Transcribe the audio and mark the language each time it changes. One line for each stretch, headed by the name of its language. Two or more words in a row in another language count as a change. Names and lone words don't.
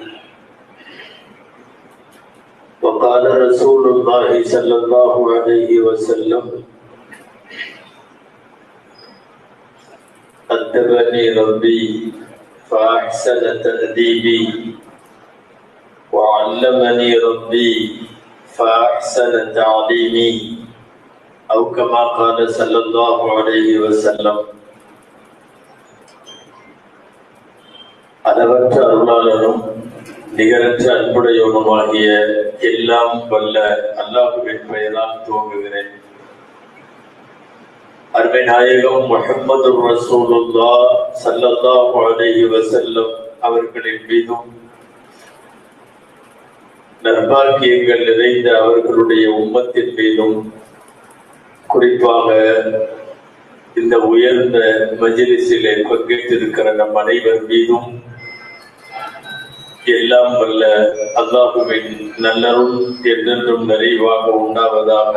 Arabic: وقال رسول الله صلى الله عليه وسلم: أدبني ربي فأحسن تأديبي، وعلمني ربي فأحسن تعليمي، أو كما قال صلى الله عليه وسلم.
Tamil: அளவற்ற அருளாளரும் நிகரற்ற அன்புடையவனுமாகிய எல்லாம் வல்ல அல்லாஹ்வின் பெயரால் துவங்குகிறேன். அருமை நாயகம் முஹம்மது
Arabic: رسول الله صلى الله عليه وسلم
Tamil: அவர்களின் மீதும், நற்பாக்கியங்கள் நிறைந்த அவர்களுடைய உம்மத்தின் மீதும், குறிப்பாக இந்த உயர்ந்த மஜ்லிஸிலே பங்கேற்றிருக்கிற நம் அனைவர் மீதும் எல்லாம் வல்ல அல்லாஹுவின் நல்லருள் என்றென்றும் நிறைவாக உண்டாவதாக.